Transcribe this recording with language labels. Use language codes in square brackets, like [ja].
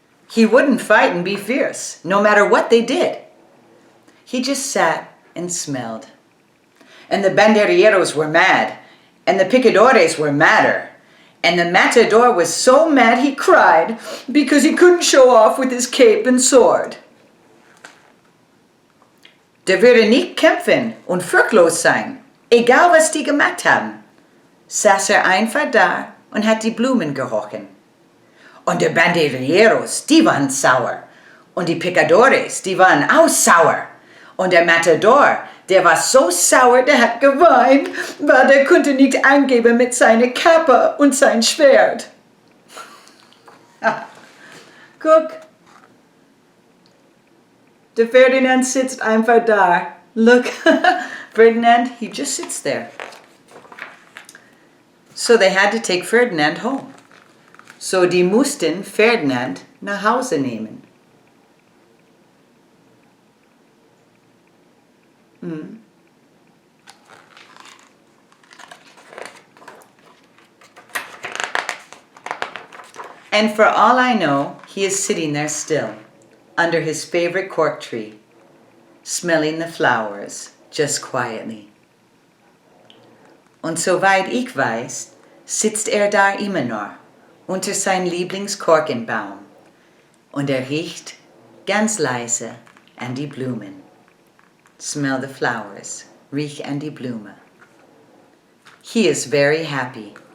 [en] He wouldn't fight and be fierce, no matter what they did. He just sat and smelled. And the banderilleros were mad, and the picadores were madder, and the matador was so mad he cried because he couldn't show off with his cape and sword. [de] Der würde nicht kämpfen und furchtlos sein, egal was die gemacht haben. Saß einfach da und hat die Blumen gerochen. Und die banderilleros, die waren sauer. Und die picadores, die waren auch sauer. Und der Matador, der war so sauer, der hat geweint, weil der konnte nicht eingeben mit seiner Kappe und sein Schwert. Guck, der Ferdinand sitzt einfach da. [en] Look, Ferdinand, he just sits there. So they had to take Ferdinand home. [de] So die mussten Ferdinand nach Hause nehmen. [en] And for all I know, he is sitting there still, under his favorite cork tree, smelling the flowers, just quietly. [de] Und soweit ich weiß, sitzt da immer noch, unter sein Lieblingskorkenbaum, und riecht ganz leise an die Blumen. [en] Smell the flowers, [de] riech an die Blume. [en] He is very happy.